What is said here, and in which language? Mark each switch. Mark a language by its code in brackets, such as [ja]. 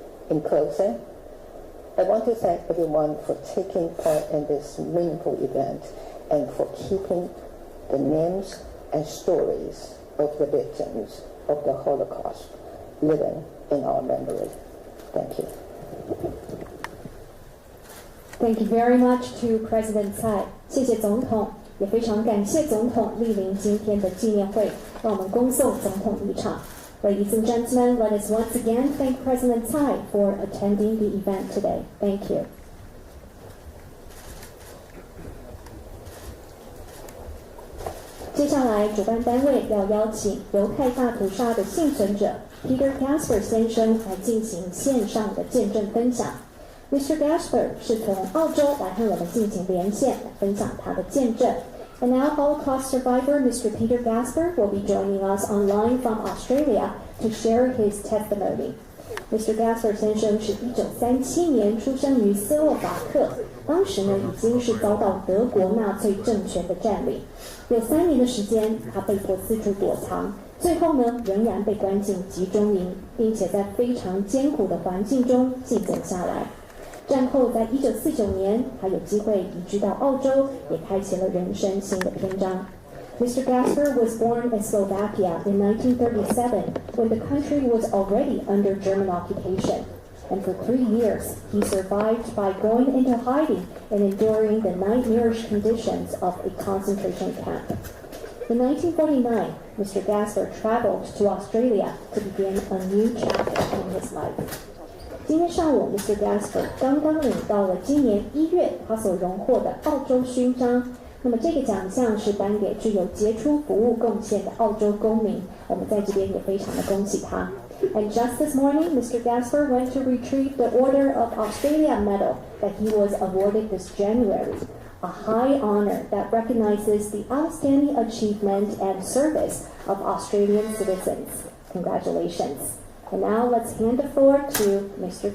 [en] In closing, I want to thank everyone for taking part in this meaningful event and for keeping the names and stories of the victims of the Holocaust living in our memory. Thank you. Thank you very much to President Tsai. [zh] 谢谢总统，也非常感谢总统莅临今天的纪念会，让我们恭送总统离场。 [en] Ladies and gentlemen, let us once again thank President Tsai for attending the event today. Thank you. [zh] 接下来，主办单位要邀请犹太大屠杀的幸存者 Peter Gasper 先生来进行线上的见证分享。 [en] Mr. [zh] Gasper 是从澳洲来和我们进行连线，来分享他的见证。 [en] And now Holocaust survivor Mr. Peter Gasper will be joining us online from Australia to share his testimony. Mr. [zh] Gasper 先生是1937年出生于斯洛伐克，当时呢已经是遭到德国纳粹政权的占领，有3年的时间，他被迫四处躲藏，最后呢仍然被关进集中营，并且在非常艰苦的环境中幸存下来。战后在1949年，他有机会移居到澳洲，也开启了人生新的篇章。 [en] Mr. Gasper was born in Slovakia in 1937 when the country was already under German occupation. And for 3 years, he survived by going into hiding and enduring the nightmarish conditions of a concentration camp. In 1949, Mr. Gasper traveled to Australia to begin a new chapter in his life. [zh] 今天上午 ，Mr. Gasper 刚刚领到了今年1月他所荣获的澳洲勋章。那么这个奖项是颁给具有杰出服务贡献的澳洲公民，我们在这边也非常的恭喜他。 [en] And just this morning, Mr. Gasper went to retrieve the Order of Australia medal that he was awarded this January. a high honor that recognizes the outstanding achievement and service of Australian citizens. Congratulations. And now let's hand the floor to Mr.